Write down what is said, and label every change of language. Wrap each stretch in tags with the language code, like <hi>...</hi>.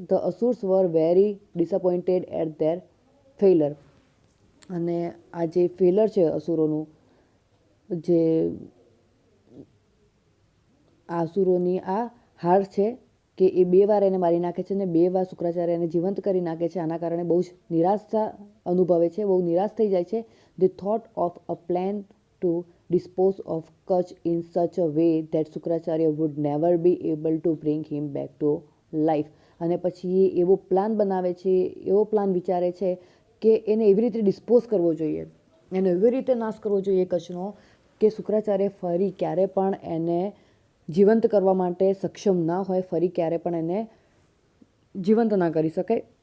<en>the asurs were very disappointed at their failure,</en> <gu>અને આ જે ફેલર છે અસુરોનું, જે આસુરોની આ હાર છે કે એ 2 વાર એને મારી નાખે છે અને 2 વાર શુક્રાચાર્ય એને જીવંત કરી નાખે છે. આના કારણે બહુ જ નિરાશા અનુભવે છે, બહુ નિરાશ થઈ જાય છે.</gu> <en>They thought of a plan to dispose of Kach in such a way that Shukracharya would never be able to bring him back to life.</en> <gu>અને પછી એ એવો પ્લાન બનાવે છે, એવો પ્લાન વિચારે છે કે એને એવી રીતે ડિસ્પોઝ કરવો જોઈએ, એનો એવી રીતે નાશ કરવો જોઈએ કચ્છનો કે શુક્રાચાર્ય ફરી ક્યારે પણ એને જીવંત કરવા માટે સક્ષમ ના હોય, ફરી ક્યારે પણ એને જીવંત ના કરી શકે.</gu>